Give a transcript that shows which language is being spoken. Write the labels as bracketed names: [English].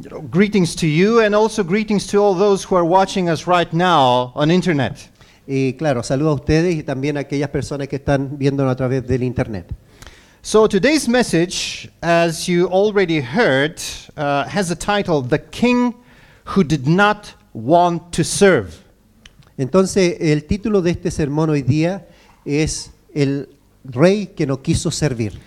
[English] Greetings to you, and also greetings to all those who are watching us right now on internet. [Spanish] Y claro, saludo a ustedes y también a aquellas personas que están viéndonos a través del internet. [English] So today's message, as you already heard, has the title, The King Who Did Not Want to Serve. [Spanish] Entonces, el título de este sermón hoy día es El Rey que no quiso servir.